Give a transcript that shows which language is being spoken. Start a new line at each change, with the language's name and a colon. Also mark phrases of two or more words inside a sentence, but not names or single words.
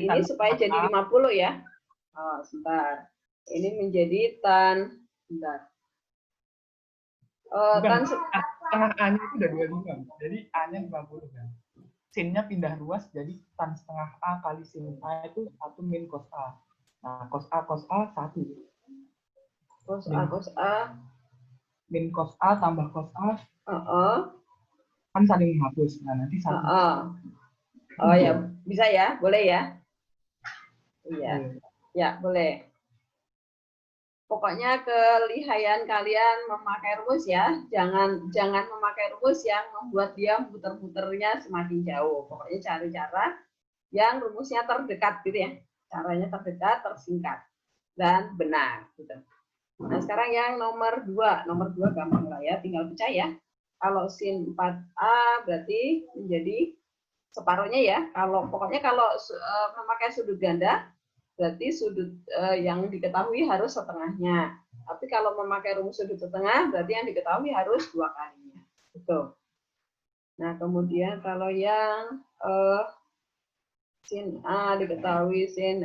Indonesian: ini supaya jadi 50 ya. Oh, sebentar. Ini menjadi tan, sebentar. Tan setengah A-nya itu udah 25. Jadi A-nya 50 kan. Sin-nya pindah ruas jadi tan setengah A kali sin A itu 1 min cos A. Nah, cos A 1. Cos A min cos A tambah cos A. Kan saling menghapus. Nah, nanti 1. Oh ya, bisa ya? Boleh ya? Iya. Ya, boleh. Pokoknya kelihayan kalian memakai rumus ya. Jangan memakai rumus yang membuat dia muter-muternya semakin jauh. Pokoknya cari cara yang rumusnya terdekat gitu ya. Caranya terdekat, tersingkat, dan benar gitu. Nah, sekarang yang nomor 2. Nomor 2 gampang lah ya, tinggal pecah ya. Kalau sin 4A berarti menjadi separuhnya ya. Pokoknya kalau memakai sudut ganda berarti sudut yang diketahui harus setengahnya. Tapi kalau memakai rumus sudut setengah berarti yang diketahui harus 2 kalinya. Gitu. Nah, kemudian kalau yang sin A diketahui sin.